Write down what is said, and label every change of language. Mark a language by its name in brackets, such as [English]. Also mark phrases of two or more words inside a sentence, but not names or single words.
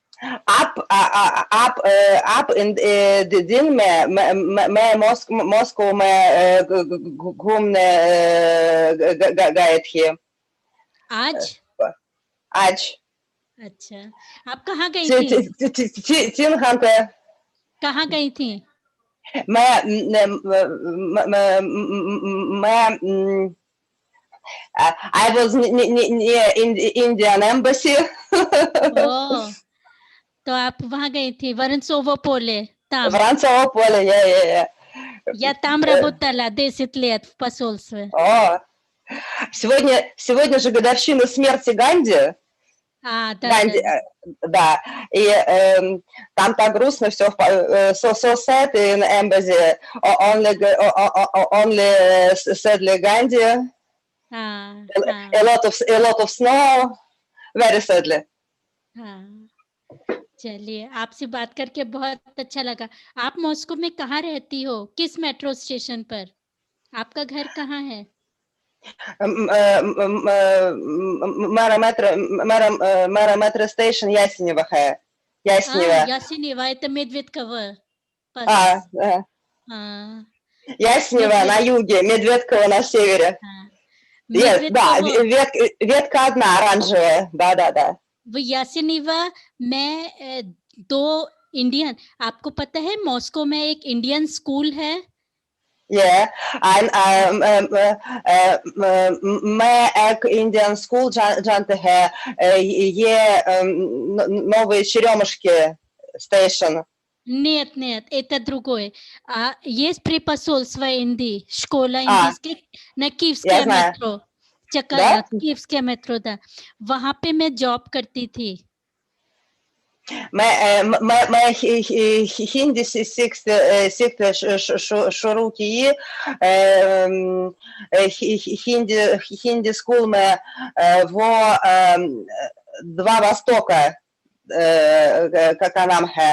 [Hindi] आप दिन में मैं मॉस्को में घूमने गए थे। आज? अच्छा, आप कहाँ गई थी? 3 घंटे। कहाँ गई थी? [English] मैं I was near Indian embassy. [Hindi] ओह, तो आप वहाँ गई थी, [Russian] Воронцово-поле, там. Воронцово-поле, yeah. Я там работала 10 лет в посольстве. О, сегодня же годовщина смерти Ганди. Да. Ганди, да. И там так грустно все, [English] so sad in embassy, only sadly Gandhi, a lot of snow, very sadly. [Hindi] हाँ, चलिए, आपसे बात करके बहुत अच्छा लगा। आप मॉस्को में कहाँ रहती हो? किस मेट्रो स्टेशन पर? आपका घर कहाँ है? [Russian] Мэра Station Ясенева है. Ясенева, это Медведково. Ясенева на юге, Медведково на севере. Да, ветка одна, оранжевая. Да. [Hindi] वो यासिनीवा में 2 इंडियन, आपको पता है मॉस्को में एक [English] Indian school [Hindi] है? मैं एक [English] Indian school [Hindi] जानते हैं, ये новые Черемушки station. [Russian] Нет, это другое. Есть при посольстве Индии, школа индийских на Киевское метро. Киевское метро, да. [Hindi] वहाँ पे मैं जॉब करती थी. मैं हिंदी सीखते शुरू की, हिंदी स्कूल में वो [Russian] два Востока [Hindi] का नाम है.